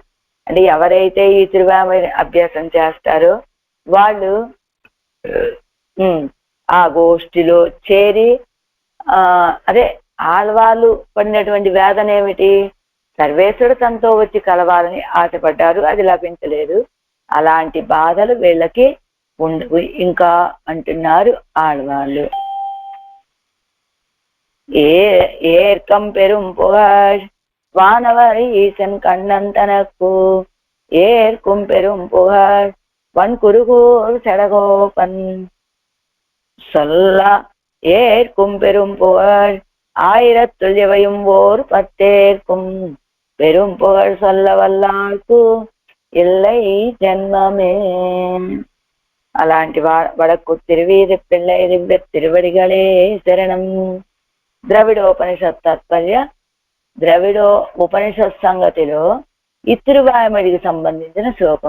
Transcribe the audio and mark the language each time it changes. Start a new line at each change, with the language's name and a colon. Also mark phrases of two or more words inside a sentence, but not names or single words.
Telugu: అంటే ఎవరైతే ఈ తిరువామని అభ్యాసం చేస్తారో వాళ్ళు ఆ గోష్ఠిలో చేరి అదే ఆళ్వాళ్ళు పడినటువంటి వేదన ఏమిటి? సర్వేశ్వరుడు తనతో వచ్చి కలవాలని ఆశపడ్డారు, అది లభించలేదు. అలాంటి బాధలు వీళ్ళకి ఉండవు ఇంకా అంటున్నారు ఆళ్వాళ్ళు.
Tamil: ஏற்கம் பெரும் புகழ் வானவர் ஈசன் கண்ணன் தனக்கு ஏற்கும் பெரும் புகழ் வன்குருகூர் சடகோபன் சொல்ல ஏற்கும் பெரும் புகழ் ஆயிரத்துள் எவையும் ஓர் பத்தேற்கும் பெரும் புகழ் சொல்ல வல்லார்க்கு இல்லை జన్మమే.
Telugu: అలాంటి వడకు తిరువీధి పిళ్ళై దివ్య తిరువడిగలే శరణం. ద్రవిడోపనిషత్ తాత్పర్య ద్రవిడో ఉపనిషత్ సంగతిలో ఈ తిరువాయుమడికి సంబంధించిన శ్లోకం.